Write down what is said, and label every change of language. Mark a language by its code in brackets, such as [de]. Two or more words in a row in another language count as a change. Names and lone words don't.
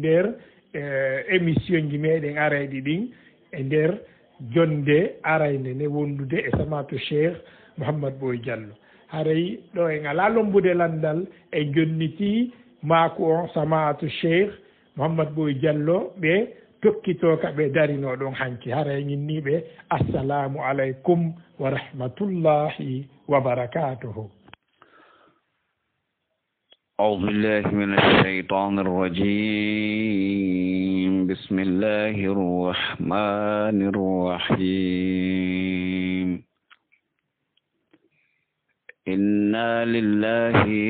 [ff] nder émission ji meɗen arayɗi ɗin e nder jonde arayde nde wondude e samatu Cheikh Mouhammad Boy Diallo haray ɗo en ala lombude landal e jonniti maku on samatu Cheikh Mouhammad Boy Diallo ɓe tokkito ka ɓe darino ɗon hanki haray ñinniɓe [ar] السلام عليكم ورحمة الله وبركاته. أعوذ بالله من الشيطان الرجيم بسم الله الرحمن الرحيم إنا لله